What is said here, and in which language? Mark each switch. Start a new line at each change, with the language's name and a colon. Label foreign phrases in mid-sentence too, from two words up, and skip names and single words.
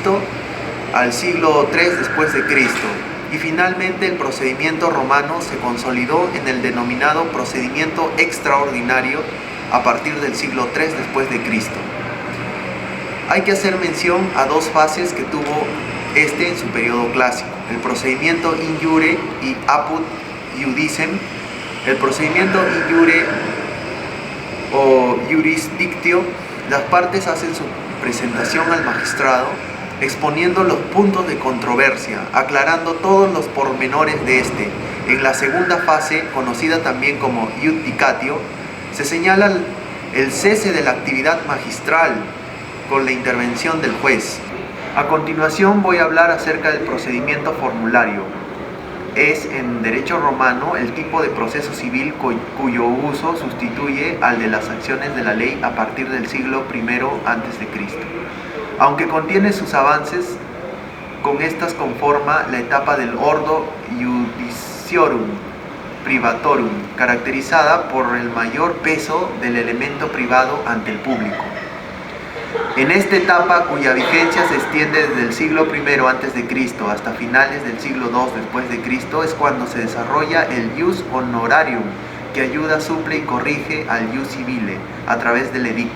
Spanish: al siglo III después de Cristo. Y finalmente el procedimiento romano se consolidó en el denominado procedimiento extraordinario a partir del siglo III después de Cristo. Hay que hacer mención a dos fases que tuvo en su periodo clásico: el procedimiento
Latin: in iure
Spanish: y
Latin: apud iudicem.
Spanish: El procedimiento
Latin: in iure
Spanish: o
Latin: iuris dictio,
Spanish: las partes hacen su presentación al magistrado exponiendo los puntos de controversia, aclarando todos los pormenores de este. En la segunda fase, conocida también como iudicatio, se señala el cese de la actividad magistral con la intervención del juez. A continuación voy a hablar acerca del procedimiento formulario. Es en derecho romano el tipo de proceso civil cuyo uso sustituye al de las acciones de la ley a partir del siglo I a.C. Aunque contiene sus avances, con estas conforma la etapa del
Latin: ordo judiciorum privatorum,
Spanish: caracterizada por el mayor peso del elemento privado ante el público. En esta etapa, cuya vigencia se extiende desde el siglo I a.C. hasta finales del siglo II después de Cristo, es cuando se desarrolla el
Latin: ius honorarium,
Spanish: que ayuda, suple y corrige al
Latin: ius civile
Spanish: a través del edicto.